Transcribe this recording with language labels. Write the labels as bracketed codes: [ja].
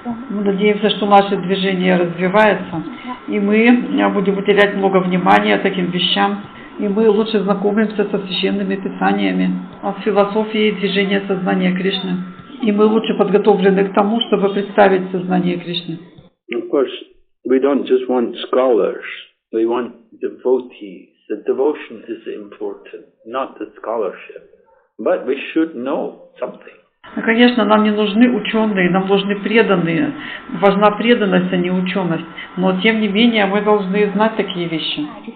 [ru] Мы надеемся, что наше движение развивается, и мы будем уделять много внимания таким вещам, и мы лучше знакомимся со священными писаниями, с философией движения сознания Кришны, и мы лучше подготовлены к тому, чтобы представить сознание Кришны. [en] Of course, we don't just want scholars, we want devotees. The devotion is important, not the scholarship, but we should know something. [ru] Конечно, нам не нужны ученые, нам нужны преданные. Важна преданность, а не ученость. Но, тем не менее, мы должны знать такие вещи.